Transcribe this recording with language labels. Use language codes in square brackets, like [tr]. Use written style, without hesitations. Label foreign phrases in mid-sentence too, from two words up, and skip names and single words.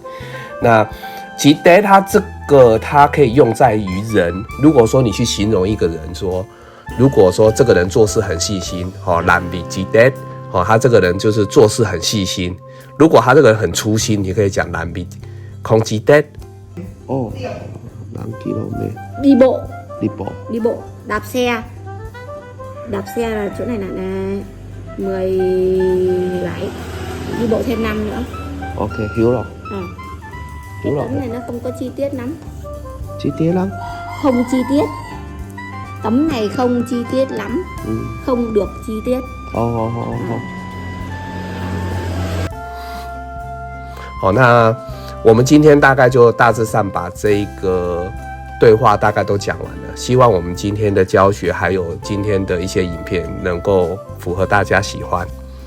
[zh] 那几代他这个他可以用在于人，如果说你去形容一个人说，如果说这个人做事很细心懒比几代他这个人就是做事很细心。如果他这个人很粗心，你可以讲懒比空几代 [vi] 5 km. Đi bộ. Đi bộ. Đạp xe là chỗ này là 17. Đi bộ thêm 5 nữa. Ok, hiểu rồi. Hiểu rồi. Tấm này nó không có chi tiết lắm. Chi tiết lắm? Không chi tiết. Tấm này không chi tiết lắm. Không được chi tiết. [zh] 那我们今天大概就大致上把这一个对话大概都讲完了，希望我们今天的教学还有今天的一些影片能够符合大家喜欢。